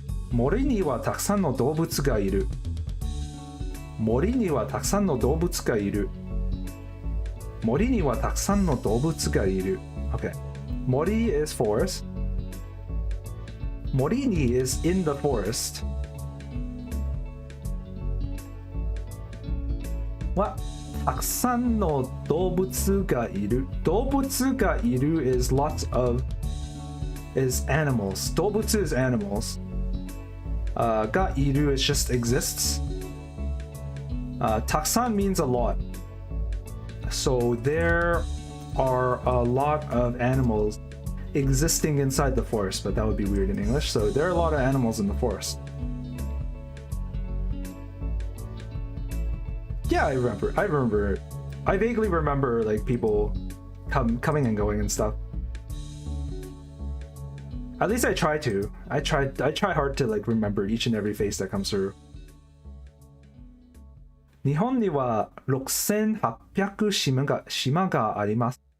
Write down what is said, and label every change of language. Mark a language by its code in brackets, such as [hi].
[ja] 森にはたくさんの動物がいる。森にはたくさんの動物がいる。森にはたくさんの動物がいる。 [en] Okay. 森 is forest. 森に is in the forest. What? [ja] たくさんの動物がいる。 [en] 動物がいる is lots of is animals. 動物 is animals. がいる is just exists. たくさん means a lot. So there are a lot of animals existing inside the forest, but that would be weird in English. So there are a lot of animals in the forest. Yeah, I remember. I vaguely remember like people coming and going and stuff. At least I try to. I try hard to like remember each and every face that comes through. [ja] 日本には6800島があります。